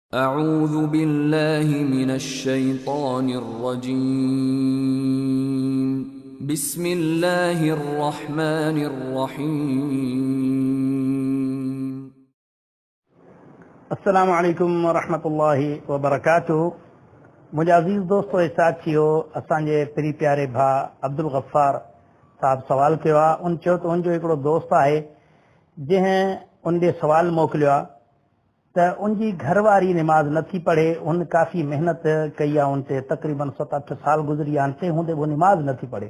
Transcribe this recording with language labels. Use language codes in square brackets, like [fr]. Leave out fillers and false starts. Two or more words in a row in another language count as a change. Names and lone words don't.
[ar] أعوذ بالله من الشيطان الرجيم بسم الله الرحمن الرحيم السلام عليكم ورحمة الله وبركاته. [ur] مجھے عزیز دوستوں [sd] ऐं साथियो, असांजे प्री प्यारे भा अब्दुल गफ्फार साहब सवाल किया। उन चयो त उनजो हिकिड़ो दोस्त आहे जंहिं उन ॾे सवाल मोकिलियो आहे त उनजी घरवारी निमाज़ नथी पढ़े। उन काफ़ी मेहनत कई आहे, उन ते तक़रीबन 7-8 साल गुज़री आहिनि, तंहिं हूंदे वो निमाज़ नथी पढ़े।